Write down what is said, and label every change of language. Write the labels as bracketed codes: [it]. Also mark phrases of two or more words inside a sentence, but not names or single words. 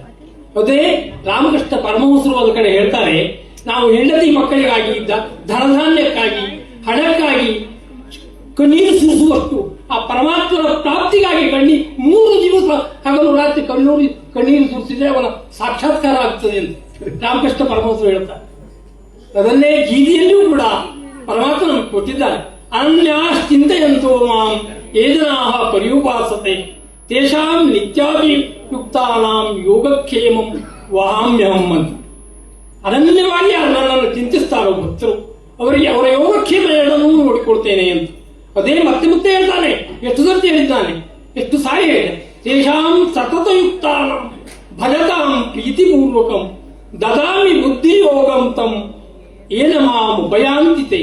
[kn] ಅದೇ ರಾಮಕೃಷ್ಣ ಪರಮಹಂಸರು ಒಂದು ಕಡೆ ಹೇಳ್ತಾರೆ, ನಾವು ಹೆಂಡತಿ ಮಕ್ಕಳಿಗಾಗಿ ಧನಧಾನ್ಯಕ್ಕಾಗಿ ಹಣಕ್ಕಾಗಿ ಕಣ್ಣೀರು ಸುರಿಸುವಷ್ಟು ಆ ಪರಮಾತ್ಮನ ಪ್ರಾಪ್ತಿಗಾಗಿ 3 ದಿವಸ ಹಗಲು ರಾತ್ರಿ ಕಣ್ಣೀರು ಸುರಿಸಿದ್ರೆ ಅವನ ಸಾಕ್ಷಾತ್ಕಾರ ಆಗ್ತದೆ ಅಂತ ರಾಮಕೃಷ್ಣ ಪರಮಹಂಸರು ಹೇಳ್ತಾರೆ. ಅದನ್ನೇ ಗೀತೆಯಲ್ಲಿಯೂ ಕೂಡ ಪರಮಾತ್ಮ ನಮಗೆ ಕೊಟ್ಟಿದ್ದಾರೆ. [sa] ಅನನ್ಯಾಶ್ಚಿಂತೆಯಂತೋ ಮಾಂ ಏಜನಾಃ ಪರ್ಯುಪಾಸತೆ ತೇಷಾಂ ನಿತ್ಯಾಭಿಯುಕ್ತಾನಾಂ ಯೋಗಕ್ಷೇಮಂ ವಹಾಮ್ಯಹಂ ಅಂತ. [kn] ಅನನ್ಯವಾಗಿ ನನ್ನನ್ನು ಚಿಂತಿಸ್ತಾರೋ ಭಕ್ತರು, ಅವರಿಗೆ ಅವರ ಯೋಗಕ್ಷೇಮ ಎರಡನ್ನೂ ನೋಡಿಕೊಳ್ತೇನೆ ಅಂತ. ಅದೇ ಮತ್ತೆ ಮತ್ತೆ ಹೇಳ್ತಾನೆ, ಎಷ್ಟು ಸರ್ತಿ ಹೇಳಿದ್ದಾನೆ, ಎಷ್ಟು ಸಾರಿ ಹೇಳಿದೆ. [sa] ತೇಷಾಂ ಸತತಯುಕ್ತಾನಾಂ ಭಜತಾಂ ಪ್ರೀತಿಪೂರ್ವಕಂ ದದಾಮಿ ಬುದ್ಧಿಯೋಗಂ ತಂ ಏನ ಮಾಂ ಉಪಯಾಂತಿತೆ.